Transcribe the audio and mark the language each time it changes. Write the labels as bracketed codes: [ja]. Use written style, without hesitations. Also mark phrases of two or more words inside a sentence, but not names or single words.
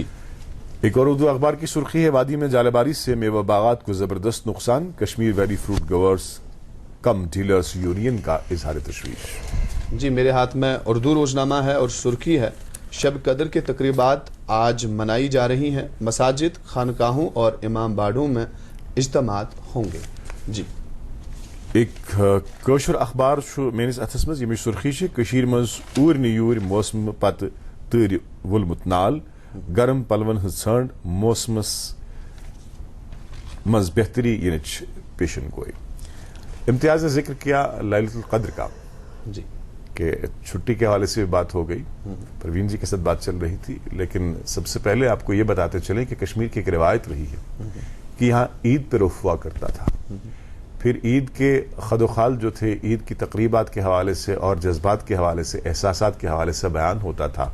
[ur] ایک اور اردو اخبار کی سرخی ہے, وادی میں جالے باری سے میوہ باغات کو زبردست نقصان, [en] Kashmir Valley Fruit Growers cum Dealers Union [ur] کا اظہار تشویش. جی میرے ہاتھ میں اردو روزنامہ ہے اور سرخی ہے, شب قدر کے تقریبات آج منائی جا رہی ہیں, مساجد, خانقاہوں اور امام باڑوں میں اجتماعات ہوں گے. جی [ks] ایک کشر اخبار میس اتھس مز یہ سرخی کشیر مز اور نیور موسم پتہ تر وولمت نال, گرم پلون ہز ژھنڈ موسمس مز بہتری ینچ پیشن گوئی. [ur] امتیاز نے ذکر کیا لیلۃ القدر کا, جی کہ چھٹی کے حوالے سے بات ہو گئی, پروین جی کے ساتھ بات چل رہی تھی, لیکن سب سے پہلے آپ کو یہ بتاتے چلیں کہ کشمیر کی ایک روایت رہی ہے کہ یہاں عید پہ رخ ہوا کرتا تھا. پھر عید کے خد و خال جو تھے, عید کی تقریبات کے حوالے سے اور جذبات کے حوالے سے, احساسات کے حوالے سے بیان ہوتا تھا.